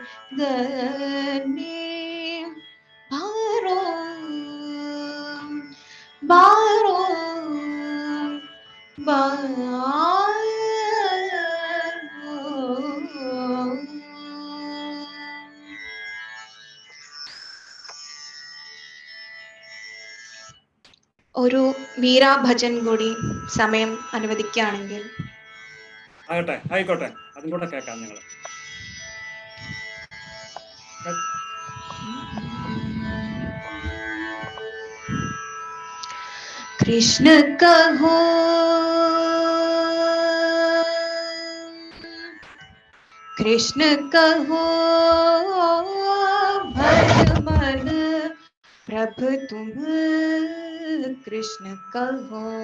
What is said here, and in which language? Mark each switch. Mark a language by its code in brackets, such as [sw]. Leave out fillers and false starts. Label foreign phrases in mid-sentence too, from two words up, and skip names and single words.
[ml] गने बारो बारो ഒരു മീര ഭജൻ കൂടി സമയം അനുവദിക്കുകയാണെങ്കിൽ. ആകട്ടെ, ആയിക്കോട്ടെ, അതും കൂടെ കേൾക്കാം നിങ്ങൾ. [hi] कृष्ण कहो कृष्ण कहो भज मन प्रभु तुम कृष्ण कहो